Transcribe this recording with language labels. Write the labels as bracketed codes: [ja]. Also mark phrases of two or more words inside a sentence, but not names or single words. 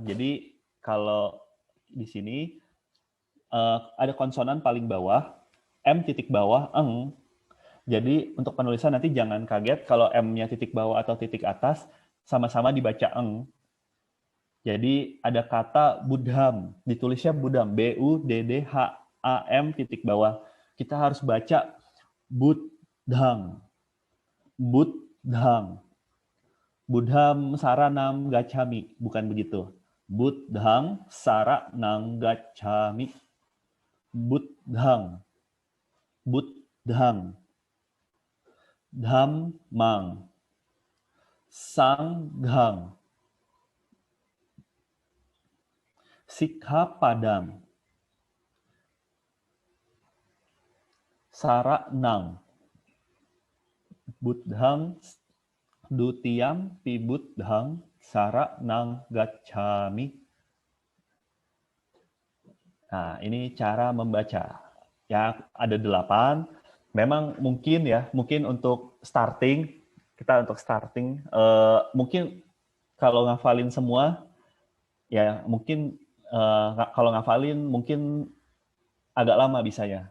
[id] Jadi kalau di sini ada konsonan paling bawah, M titik bawah, eng. Jadi untuk penulisan nanti jangan kaget kalau M-nya titik bawah atau titik atas sama-sama dibaca eng. Jadi ada kata budham, ditulisnya budham, B-U-D-D-H-A-M titik bawah. Kita harus baca budhang. [pi] Budhang. Budham saranam gacchami, [id] bukan begitu. [pi] Budhang saranam gacchami. Budhang. Budhang. Dhammang. Sanghang. Sikhapadam. Saranang. Budhang dutiyam pi budhang saranang gacchami. [id] Nah, ini cara membaca. Ya, ada 8. Memang mungkin untuk starting, mungkin kalau ngafalin semua, ya mungkin kalau ngafalin mungkin agak lama bisanya.